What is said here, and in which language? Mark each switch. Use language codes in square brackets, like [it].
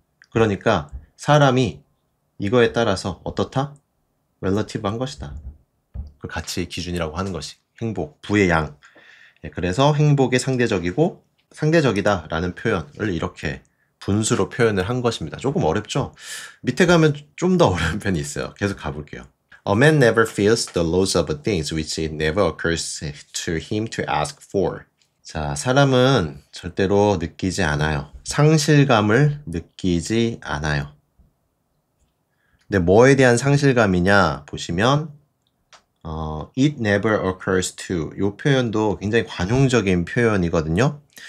[ko] 그러니까 사람이 이거에 따라서 어떻다? relative한 것이다. 그 가치의 기준이라고 하는 것이 행복, 부의 양. 그래서 행복의 상대적이다 라는 표현을 이렇게 분수로 표현을 한 것입니다. 조금 어렵죠? 밑에 가면 좀 더 어려운 편이 있어요. 계속 가볼게요. [en] A man never feels the loss of things which it never occurs to him to ask for. [ko] 자, 사람은 절대로 느끼지 않아요. 상실감을 느끼지 않아요. 근데 뭐에 대한 상실감이냐 보시면 [en] it never occurs to [ko] 이 표현도 굉장히 관용적인 표현이거든요.